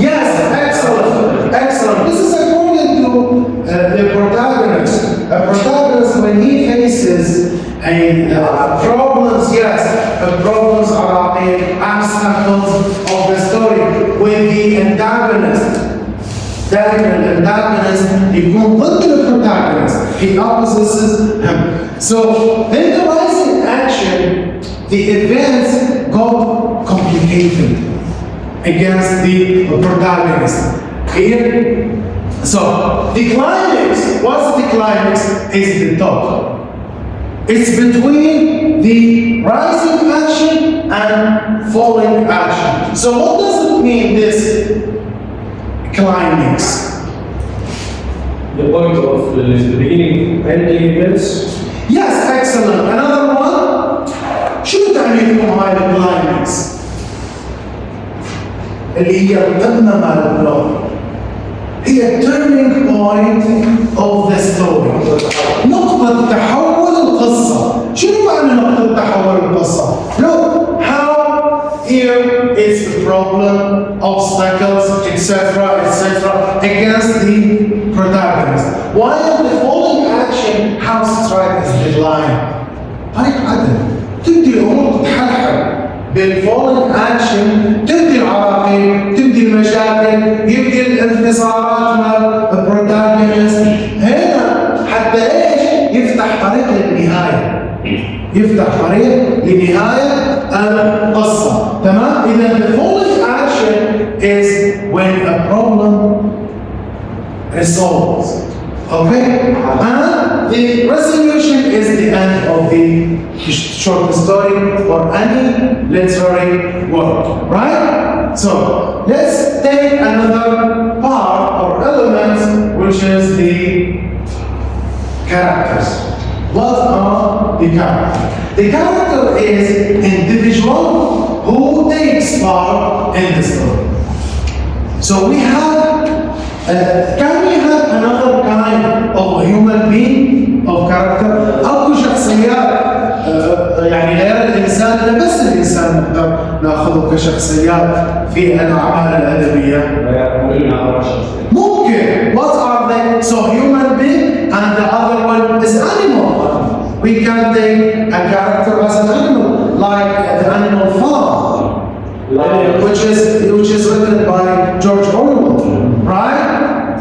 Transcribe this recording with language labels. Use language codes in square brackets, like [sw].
[en] Yes, excellent, excellent. This is according to the protagonist. A protagonist, when he faces problems, yes, the problems are the obstacles of the story with the antagonist. [ar] دائما الانتاجونست يكون ضد البروتاغونست. [en] He opposes him. So in the rising action, the events got complicated against the protagonist. Here, so the climax, what's the climax? Is the top. It's between the rising action and falling action. So what does it mean, this climax? The point of the beginning, ending events. Yes, excellent. Another one. [ar] شو تعني لكم هاي الكلايمكس؟ اللي هي القمة مال البلوك. هي [en] turning point of the story. [ar] نقطة تحول القصة. شنو معنى نقطة تحول القصة؟ [en] Look how here is the problem, obstacles, etc., etc., against the protagonist. While the falling action, how straight is the line? [ar] طريق عدل. تبدي الأمور تتحلحل. بالفولنج اكشن تبدي العراقيل، تبدي المشاكل، يبدي الانتصارات مال البروتاغونست. هنا حتى ايش؟ يفتح طريق للنهايه. يفتح طريق لنهايه القصه، تمام؟ اذا [en] the falling action is when a problem resolves. Okay? And the resolution is the end of the short story or any literary work, right? So let's take another part or element, which is the characters. What are the characters? The character is individual who takes part in the story. So we have can we have another kind of human being of character? [ar] أكو شخصيات يعني غير الإنسان، لا بس الإنسان نقدر نأخذه كشخصيات في الأعمال الأدبية. ممكن. [en] What are they? So human being and the other one is animal. We can take a character as an animal, like the animal farm. Which is written by George Orwell, right?